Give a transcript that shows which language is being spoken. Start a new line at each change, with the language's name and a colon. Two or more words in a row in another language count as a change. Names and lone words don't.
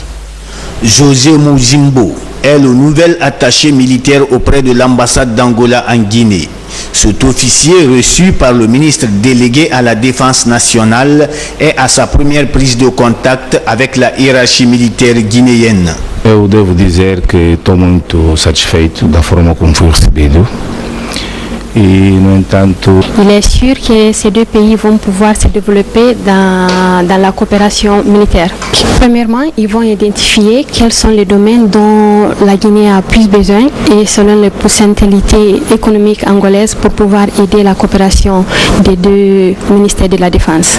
French: José Muzimbo est le nouvel attaché militaire auprès de l'ambassade d'Angola en Guinée. Cet officier reçu par le ministre délégué à la Défense nationale est à sa première prise de contact avec la hiérarchie militaire guinéenne.
Portuguese: Eu devo dizer que estou muito satisfeito da forma como fui recebido.
French: Il est sûr que ces 2 pays vont pouvoir se développer dans la coopération militaire. Premièrement, ils vont identifier quels sont les domaines dont la Guinée a plus besoin et selon les potentialités économiques angolaises pour pouvoir aider la coopération des 2 ministères de la Défense.